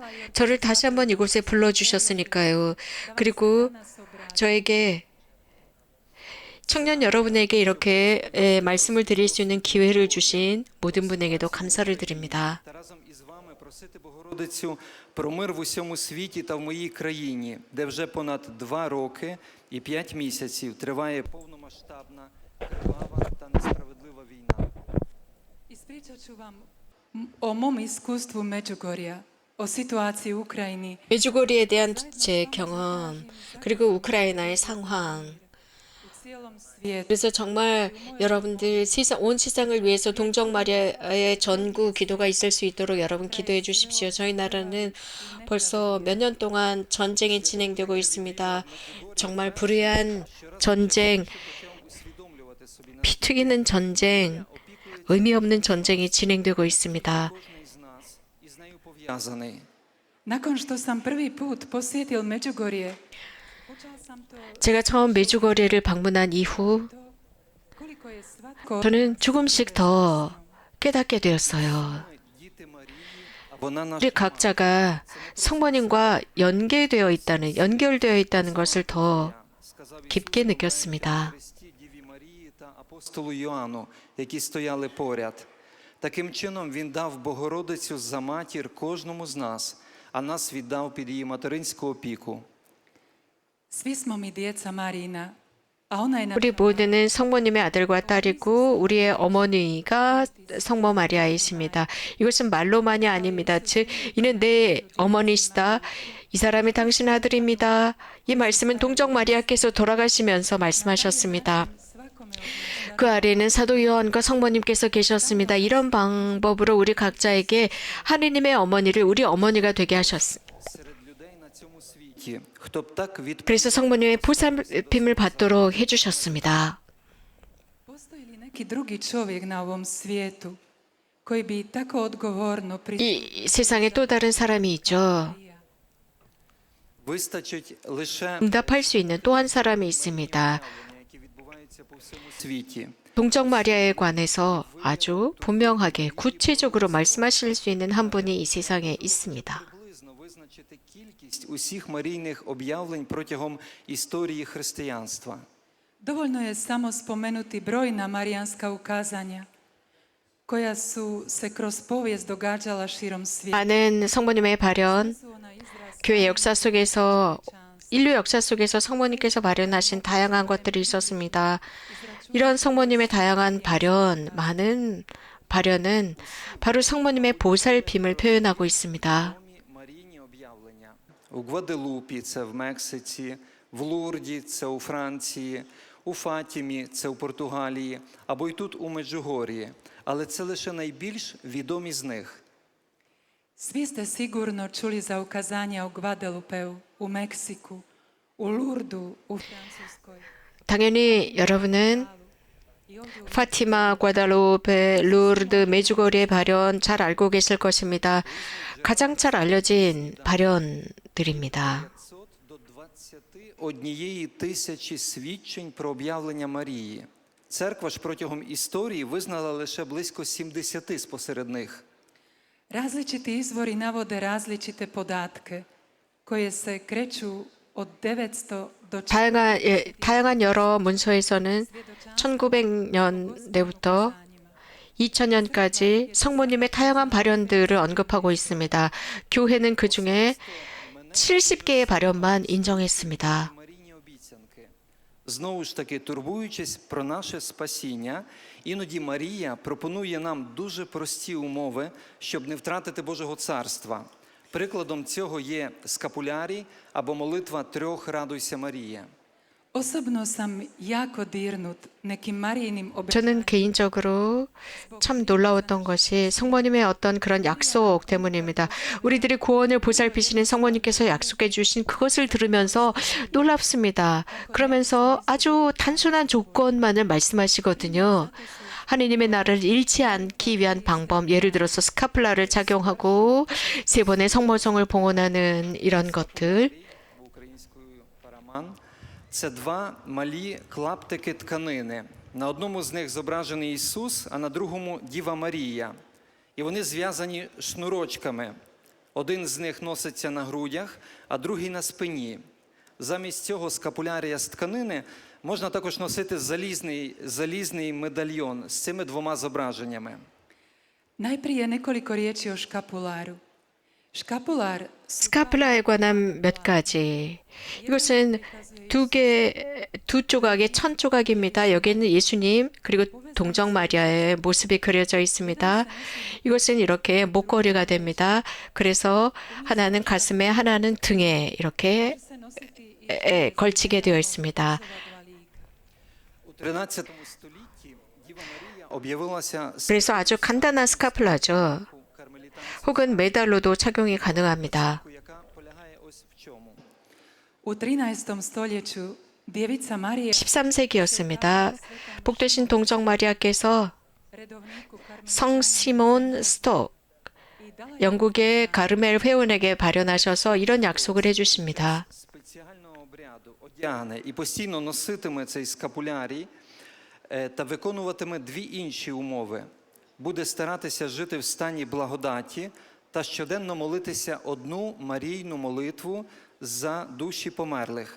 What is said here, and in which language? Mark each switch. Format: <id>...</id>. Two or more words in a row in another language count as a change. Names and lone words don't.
<ko>저를 다시 한번 이곳에 불러주셨으니까요. 그리고 저에게 청년 여러분에게 이렇게 말씀을 드릴 수 있는 기회를 주신 모든 분에게도 감사를 드립니다.</ko> <uk>Та разом із вами просити Богородицю про мир в усьому світі та в моїй країні, де вже понад 2 роки і 5 місяців триває повномасштабна, кривава та несправедлива війна.</uk> <hr>ispričat ću vam o mom iskustvu Međugorja, o situaciji u Ukrajini.</hr> <ko>메주고리에 대한 제 경험, 그리고 우크라이나의 상황.</ko> <hr>U cijelom svijetu.</hr> <ko>그래서 정말 여러분들 온 세상을 위해서 동정 마리아의 전구 기도가 있을 수 있도록 여러분 기도해 주십시오. 저희 나라는 벌써 몇 년 동안 전쟁이 진행되고 있습니다. 정말 불의한 전쟁,</ko> <uk>Усвідомлювати собі на</uk> <ko>피 튀기는 전쟁, 의미 없는 전쟁이 진행되고 있습니다.</ko> <uk>кожний з нас із нею пов'язаний.</uk> <hr>Nakon što sam prvi put posjetil Međugorje, počeo sam to</hr> <ko>제가 처음 메주거리를 방문한 이후</ko> <hr>koliko je svatko</hr> <ko>저는 조금씩 더 깨닫게 되었어요.</ko> <uk>Діти Марії, а вона наша</uk> <ko>우리 각자가 성모님과 연결되어 있다는 것을 더</ko> <uk>сказав</uk> <ko>깊게 느꼈습니다.</ko> <uk>Христі, Діві Марії та апостолу Йоанну, які стояли поряд. Таким чином він дав Богородицю за матір кожному з нас, а нас віддав під її материнську опіку.</uk> <hr>svi smo mi djeca Marijina, a ona je na</hr> <ko>우리 모두는 성모님의 아들과 딸이고 우리의 어머니가 성모 마리아이십니다. 이것은 말로만이 아닙니다. 즉 이는 내 어머니시다. 이 사람이 당신 아들입니다. 이 말씀은 동정 마리아께서 돌아가시면서 말씀하셨습니다.</ko> <hr>svakome od nas.</hr> <ko>그 아래는 사도 요한과 성모님께서 계셨습니다. 이런 방법으로 우리 각자에게 하느님의 어머니를 우리 어머니가 되게 하셨습니다.</ko> <uk>Серед людей на цьому світі, хто б так від</uk> <ko>그래서 성모님의 보살핌을 받도록 해주셨습니다.</ko> <hr>Postoji li neki drugi čovjek na ovom svijetu koji bi tako odgovorno</hr> <ko>이 세상에 또 다른 사람이 있죠.</ko> <uk>вистачить лише</uk> <ko>응답할 수 있는 또 한 사람이 있습니다.</ko> <uk>які відбуваються по всьому світі.</uk> <ko>동정 마리아에 관해서 아주 분명하게 구체적으로 말씀하실 수 있는 한 분이 이 세상에 있습니다.</ko> <uk>Приблизно визначити кількість усіх марійних об'явлень протягом історії християнства.</uk> <hr>Dovoljno je samo spomenuti brojna marijanska ukazanja koja su se kroz povijest događala širom svijeta.</hr> <ko>많은 성모님의 발현,</ko> <hr>Su ona izraz</hr> <ko>교회 역사 속에서 인류 역사 속에서 성모님께서 발현하신 다양한 것들이 있었습니다. 이런 성모님의 다양한 많은 발현은 바로 성모님의 보살핌을 표현하고 있습니다.</ko> <uk>Марійні об'явлення. У Гваделупі, це в Мексиці, в Лурді, це у Франції, у Фатімі, це у Португалії, або й тут у Меджугорії. Але це лише найбільш відомі з них.</uk> <hr>Svi ste sigurno čuli za ukazanja u Guadelupeu, u Meksiku, u Lurdu, u Francuskoj.</hr> <ko>당연히 여러분은</ko> <hr>I ovdje u</hr> <ko>파티마, 과다루페, 루르드, 메주거리의 발현 잘 알고 계실 것입니다. 가장 잘 알려진 발현들입니다.</ko> <uk>500 до 21 тисячі свідчень про об'явлення Марії. Церква ж протягом історії визнала лише близько 70 спосеред них.</uk> <hr>Različiti izvori navode različite podatke koje se kreću od 900 do</hr> <ko>다양한 여러 문서에서는 1900년대부터 2000년까지 성모님의 다양한 발현들을 언급하고 있습니다. 교회는 그 중에 70개의 발현만 인정했습니다.</ko> <uk>Марійні обіцянки. Знову ж таки, турбуючись про наше спасіння, іноді Марія пропонує нам дуже прості умови, щоб не втратити Божого царства. Прикладом цього є скапулярій або молитва трьох «Радуйся, Марія».</uk> <hr>Osobno sam jako dirnut nekim Marijinim</hr> <ko>저는 개인적으로 참 놀라웠던 것이 성모님의 어떤 그런 약속 때문입니다. 우리들의 구원을 보살피시는 성모님께서 약속해 주신 그것을 들으면서 놀랍습니다. 그러면서 아주 단순한 조건만을 말씀하시거든요. 하느님의 나라를 잃지 않기 위한 방법, 예를 들어서 스카플라를 착용하고 세 번의 성모성을 봉헌하는 이런 것들.</ko> <uk>Українською параман. Це два малі клаптики тканини. На одному з них зображений Ісус, а на другому Діва Марія. І вони зв'язані шнурочками. Один з них носиться на грудях, а другий на спині. Замість цього скапулярія з тканини можна також носити залізний медальйон з цими двома зображеннями.</uk> <hr>Najprije nekoliko riječi o škapularu. Škapular</hr> <ko>스카플라에 관한 몇 가지. 이것은 두 조각의 천 조각입니다. 여기에는 예수님 그리고 동정 마리아의 모습이 그려져 있습니다. 이것은 이렇게 목걸이가 됩니다. 그래서 하나는 가슴에 하나는 등에 이렇게</ko> <hr>se nositi i</hr> <ko>걸치게 되어 있습니다.</ko> <uk>У 13 столітті Діва Марія об'явилася</uk> <ko>그래서 아주 간단한 스카플라죠. 혹은 메달로도 착용이 가능합니다.</ko> <uk>яка полягає ось в чому.</uk> <hr>U 13. stoljeću djevica Marija</hr> <ko>13세기였습니다. 복되신 동정 마리아께서</ko> <hr>redovniku</hr> <ko>성 시몬 스톡</ko> <hr>i dala</hr> <ko>영국의 가르멜 회원에게 발현하셔서 이런 약속을 해주십니다.</ko> <uk>Спеціального обряду одягне і постійно носитиме цей скапулярій та виконуватиме дві інші умови. Буде старатися жити в стані благодаті та щоденно молитися одну Марійну молитву за душі померлих.</uk>